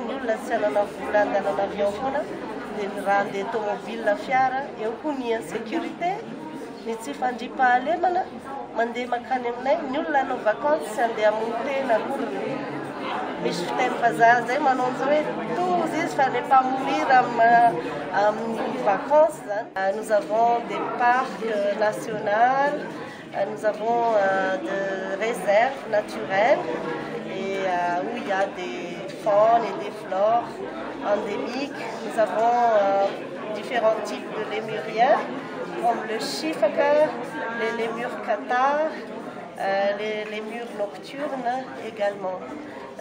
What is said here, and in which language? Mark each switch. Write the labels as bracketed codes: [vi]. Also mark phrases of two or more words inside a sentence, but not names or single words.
[mg] Ny olona tsy anana vola andehanana avion foana dia ny raha andeha tomobile fiara. Eo koa ny insécurité, ny tsy fandriam-pahalemana mandeha makany aminay. Ny olona hanao vacances tsy andeha monter na akory. Misy fiteny vazaha zay manao an'izao hoe tous izy fa [fr] ne pas mourir [mg] amin'ny vacances zany. [fr] Nous avons des parcs nationaux, nous avons des réserves naturelles et où il y a des faunes et des flores endémiques. Nous avons différents types de lémuriens comme le chifaka, les lémures cathares, les lémures nocturnes également.